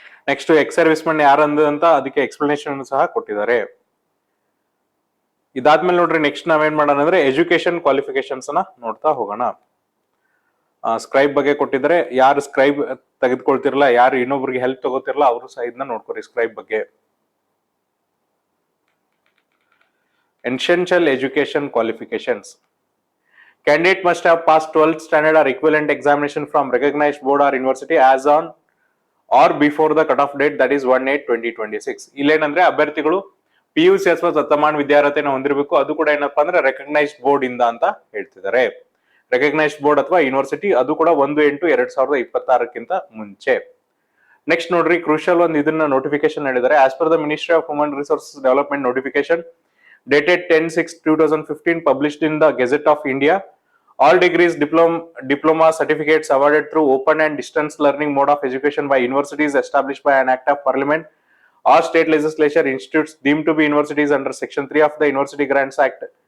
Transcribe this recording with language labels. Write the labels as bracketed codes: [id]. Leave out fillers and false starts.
[kn] Next ex service men ಯಾರಂದ ಅಂತ ಅದಕ್ಕೆ explanation ಸಹ ಕೊಟ್ಟಿದ್ದಾರೆ. ಇದಾದ್ಮೇಲೆ ನೋಡ್ರಿ ನೆಕ್ಸ್ಟ್ ನಾವೇನ್ ಮಾಡೋಣ ಅಂದ್ರೆ ಎಜುಕೇಶನ್ ಕ್ವಾಲಿಫಿಕೇಶನ್ಸ್ ನ ನೋಡ್ತಾ ಹೋಗೋಣ. ಸ್ಕ್ರೈಬ್ ಬಗ್ಗೆ ಕೊಟ್ಟಿದ್ರೆ ಯಾರು ಸ್ಕ್ರೈಬ್ ತೆಗೆದುಕೊಳ್ತಿರಲ್ಲ, ಯಾರು ಇನ್ನೊಬ್ರಿಗೆ ಹೆಲ್ಪ್ ತಗೋತಿರಲ್ಲ ಅವರು ಸಹ ಇದನ್ನ ನೋಡ್ಕೊರಿ ಸ್ಕ್ರೈಬ್ ಬಗ್ಗೆ. [en] Essential education qualifications. Candidate must have passed 12th standard or equivalent examination from recognized board or university as on or before the cutoff date, that is 1/8/2026. [kn] ಇಲ್ಲೇನಂದ್ರೆ ಅಭ್ಯರ್ಥಿಗಳು PUC ಅಥವಾ ತತ್ತಮಾನ ವಿದ್ಯಾರ್ಹತೆಯನ್ನು ಹೊಂದಿರಬೇಕು. ಅದು ಕೂಡ ಏನಪ್ಪಾ ಅಂದ್ರೆ ರೆಕಗ್ನೈಸ್ಡ್ ಬೋರ್ಡ್ ಇಂದ ಅಂತ ಹೇಳ್ತಿದ್ದಾರೆ. ರೆಕಗ್ನೈಸ್ಡ್ ಬೋರ್ಡ್ ಅಥವಾ ಯೂನಿವರ್ಸಿಟಿ, ಅದು ಕೂಡ 1/8/2026 ಮುಂಚೆ. ನೆಕ್ಸ್ಟ್ ನೋಡ್ರಿ ಕ್ರೂಷಲ್ ಒಂದು ಇದನ್ನ ನೋಟಿಫಿಕೇಶನ್ ಹೇಳಿದ್ದಾರೆ. [en] as per the ministry of human resources development notification dated 10/6/2015 published in the Gazette of India, all degrees, diploma certificates awarded through open and distance learning mode of education by universities established by an act of parliament or state legislature, institutes deemed to be universities under section 3 of the University Grants Act